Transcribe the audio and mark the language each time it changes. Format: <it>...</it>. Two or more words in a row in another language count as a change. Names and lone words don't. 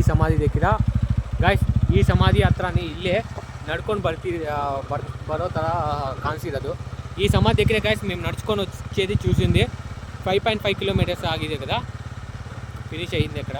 <kn>ಸಮಾಧಿ దగ్గర ಗೈಸ್, ಈ ಸಮಾಧಿ ಹತ್ರನೇ ಇಲ್ಲೇ ನಡ್ಕೊಂಡು ಬರೋ ಥರ ಕಾಣಿಸಿರೋದು.</kn> <te>ఈ సమాధి దగ్గర గైస్ మేము నడుచుకొని వచ్చేది చూసింది 5.5 కిలోమీటర్స్ ఆಗಿದೆ కదా, ఫినిష్ అయ్యింది అక్కడ.</te>